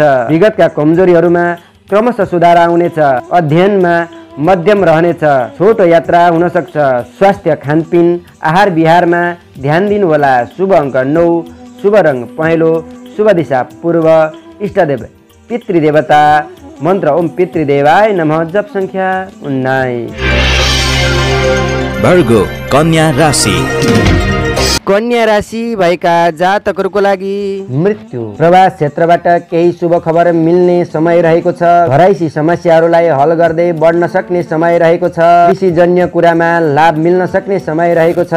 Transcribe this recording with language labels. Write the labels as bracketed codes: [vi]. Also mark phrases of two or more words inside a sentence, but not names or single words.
[ne] विगतका कमजोरीहरूमा क्रमशः सुधार आउनेछ। अध्ययनमा मध्यम रहनेछ। छोटो यात्रा हुन सक्छ। स्वास्थ्य, खानपिन, आहार विहारमा ध्यान दिनुहोला। शुभ अङ्क 9, शुभ रङ पहेँलो, शुभ दिशा पूर्व, इष्टदेव पितृदेवता मन्त्र [sa] ओम पितृदेवाय नमः, [ne] जप संख्या 19। भर्गो कन्या राशि। कन्या राशि भएका जातकहरूको लागि मृत्यु प्रवास क्षेत्रबाट केही शुभ खबर मिल्ने समय रहेको छ। घराइसी समस्याहरूलाई हल गर्दै बढ्न सक्ने समय रहेको छ। कृषिजन्य कुरामा लाभ मिल्न सक्ने समय रहेको छ।